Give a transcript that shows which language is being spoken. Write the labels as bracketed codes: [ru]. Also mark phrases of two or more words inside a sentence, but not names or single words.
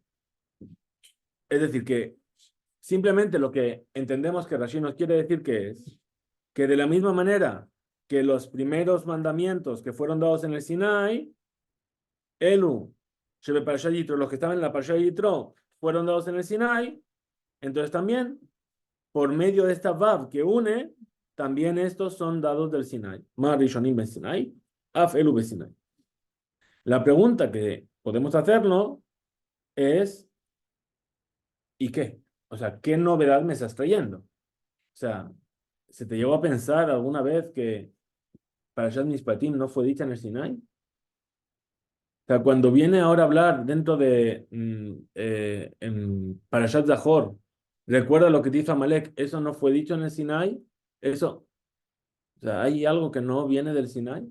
[es] Es decir, que simplemente lo que entendemos que Rashi nos quiere decir que es que de la misma manera que los primeros mandamientos que fueron dados en el Sinai, [he] אלו, שבפרשת יתרו, [es] los que estaban en la Parashat Yitro, fueron dados en el Sinai, entonces también, por medio de esta Vav que une, también estos son dados del Sinai. [he] מה ראשונים בן סיני, אף אלו בן סיני. [es] La pregunta que podemos hacernos es, ¿y qué? O sea, ¿qué novedad me estás trayendo? O sea, ¿se te llegó a pensar alguna vez que Parashat Mishpatim no fue dicha en el Sinai? O sea, cuando viene ahora a hablar dentro de en Parashat Zahor, recuerda lo que dice Amalek, eso no fue dicho en el Sinai, eso, o sea, hay algo que no viene del Sinai.